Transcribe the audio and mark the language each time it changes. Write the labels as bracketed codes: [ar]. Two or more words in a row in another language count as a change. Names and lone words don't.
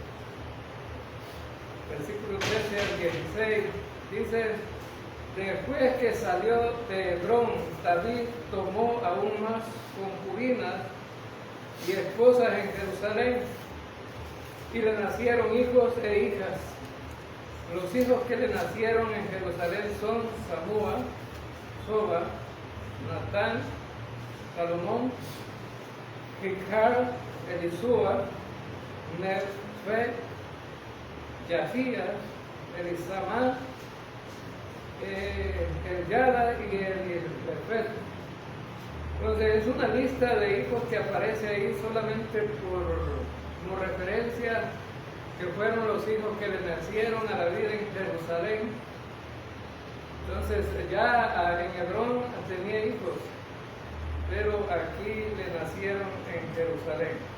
[es] Versículo 13 al 16 dice: después que salió de Hebrón, David tomó aún más concubinas y esposas en Jerusalén, y le nacieron hijos e hijas. Los hijos que le nacieron en Jerusalén son Samúa, Soba, Natán, Salomón, Jicar, Elisúa, Nefet, Yafía, Elisama, Eliada y Elifet. Entonces es una lista de hijos que aparece ahí solamente como referencia, que fueron los hijos que le nacieron a David en Jerusalén. Entonces ya en Hebrón tenía hijos, pero aquí le nacieron en Jerusalén.